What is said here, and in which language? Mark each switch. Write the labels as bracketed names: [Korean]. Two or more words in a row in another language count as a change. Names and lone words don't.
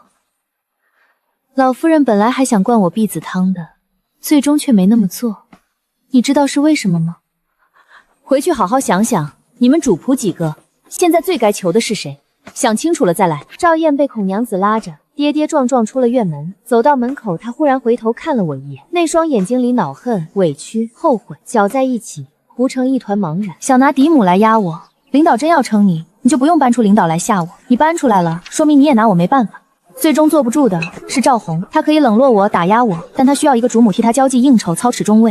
[Chinese] 老夫人本來還想灌我避子湯的，最終卻沒那麼做。你知道是為什麼嗎？回去好好想想，你們主僕幾個，現在最該求的是誰？想清楚了再來。趙燕被孔娘子拉着，跌跌撞撞出了院門。走到门口，她忽然回頭看了我一眼，那雙眼睛裡惱恨、委屈、後悔攪在一起，糊成一團茫然。想拿嫡母來壓我，領導真要稱你，你就不用搬出領導來嚇我。你搬出來了，說明你也拿我沒辦法。最終坐不住的是趙紅，她可以冷落我、打壓我，但她需要一個主母替她交際應酬、操持中尉。